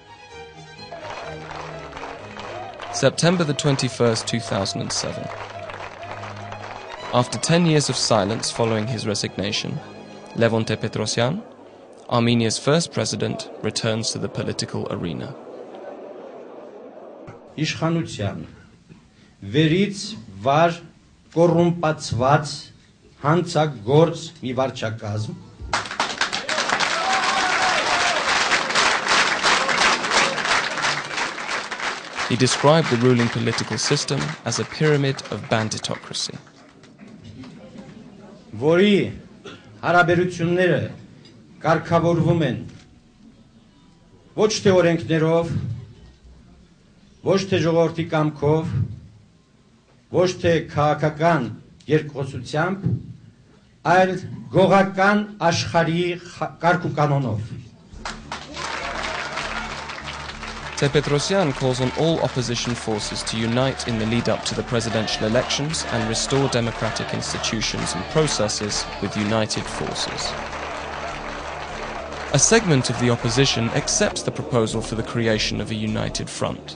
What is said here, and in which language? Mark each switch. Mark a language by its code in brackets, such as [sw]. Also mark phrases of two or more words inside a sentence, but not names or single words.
[en] September the 21st, 2007. After 10 years of silence following his resignation, Levon Tepetrosyan, Armenia's first president, returns to the political arena. [hy] Իշխանության վերից վար կոռումպացված հանցագործ մի վարչակազմ [en] He described the ruling political system as a pyramid of banditocracy. [hy] որի հարաբերությունները կարգավորվում են ոչ թե օրենքներով ոչ թե ժողովրդի կամքով, ոչ թե քաղաքական երկխոսությամբ, այլ գողական աշխարհի կարգ ու կանոնով. [en] Tepetrosyan calls on all opposition forces to unite in the lead-up to the presidential elections and restore democratic institutions and processes with united forces. A segment of the opposition accepts the proposal for the creation of a united front.